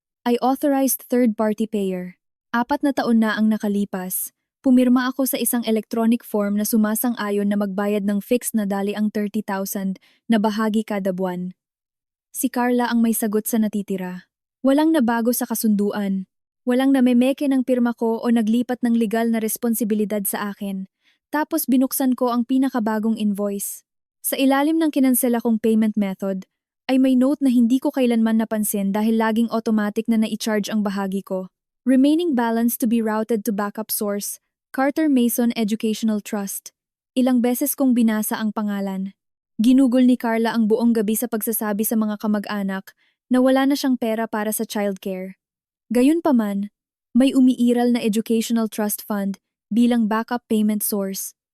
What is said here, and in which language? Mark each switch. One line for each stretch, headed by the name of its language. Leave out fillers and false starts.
English: I authorized third-party payer.
Filipino: 4 na taon na ang nakalipas. Pumirma ako sa isang electronic form na sumasang-ayon na magbayad ng fixed na dali ang 30,000 na bahagi kada buwan. Si Carla ang may sagot sa natitira. Walang nabago sa kasunduan. Walang namemeke ng pirma ko o naglipat ng legal na responsibilidad sa akin. Tapos binuksan ko ang pinakabagong invoice. Sa ilalim ng kinansela kong payment method, ay may note na hindi ko kailanman napansin dahil laging automatic na na-charge ang bahagi ko.
English: Remaining balance to be routed to backup source, Carter Mason Educational Trust.
Filipino: Ilang beses kong binasa ang pangalan. Ginugol ni Carla ang buong gabi sa pagsasabi sa mga kamag-anak na wala na siyang pera para sa childcare. Gayunpaman, may umiiral na educational trust fund bilang backup payment source.